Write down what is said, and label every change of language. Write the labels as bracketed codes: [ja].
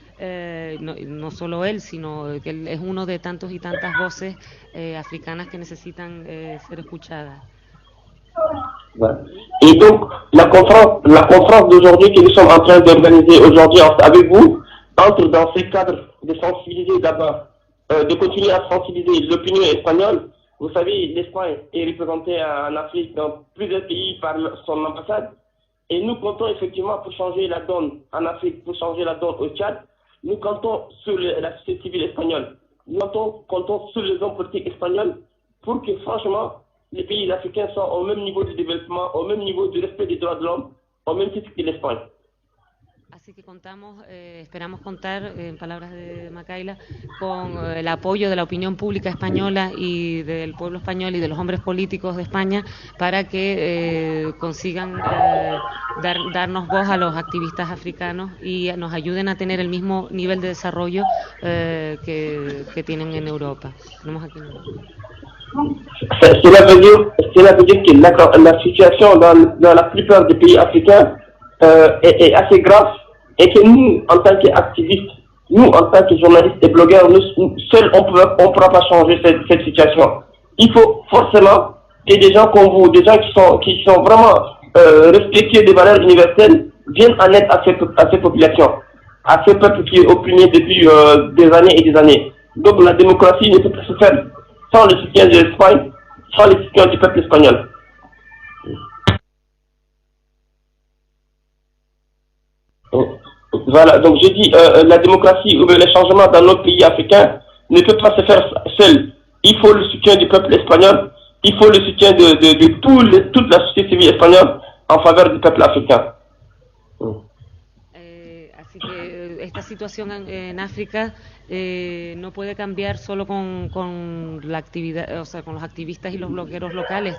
[es] No solo él, sino que él es uno de tantos y tantas voces africanas que necesitan ser escuchadas. Bueno. [fr] Et donc, la conférence d'aujourd'hui que nous sommes en train d'organiser aujourd'hui avec vous, entre dans ces cadres de sensibiliser d'abord, de continuer à sensibiliser l'opinion espagnole. Vous savez, l'Espagne est représentée en Afrique dans plusieurs pays par son ambassade. Et nous comptons effectivement pour changer la donne en Afrique, pour changer la donne au Tchad. Nous comptons sur la société civile espagnole. Nous comptons sur les hommes politiques espagnols pour que franchement, les pays africains soient au même niveau de développement, au même niveau de respect des droits de l'homme, au même titre que l'Espagne. [es] Así que esperamos contar, en palabras de Makayla, con el apoyo de la opinión pública española y del pueblo español y de los hombres políticos de España para que consigan darnos voz a los activistas africanos y nos ayuden a tener el mismo nivel de desarrollo que tienen en Europa. Tenemos aquí en Europa. [fr] Cela veut dire que la situation dans la plupart des pays africains est assez grave et que nous, en tant qu'activistes, nous, en tant que journalistes et blogueurs, nous seuls, on ne pourra pas changer cette situation. Il faut forcément que des gens comme vous, des gens qui sont vraiment respectueux des valeurs universelles, viennent en aide à ces populations, à ce peuple qui est opprimé depuis des années et des années. Donc la démocratie ne peut pas se faire sans le soutien de l'Espagne, sans le soutien du peuple espagnol. Voilà, donc j'ai dit, la démocratie ou le changement dans notre pays africain ne peut pas se faire seul. Il faut le soutien du peuple espagnol, il faut le soutien de toute la société civile espagnole en faveur du peuple africain. [es] Así que esta situación en África no puede cambiar solo con la actividad, o sea, con los activistas y los blogueros locales.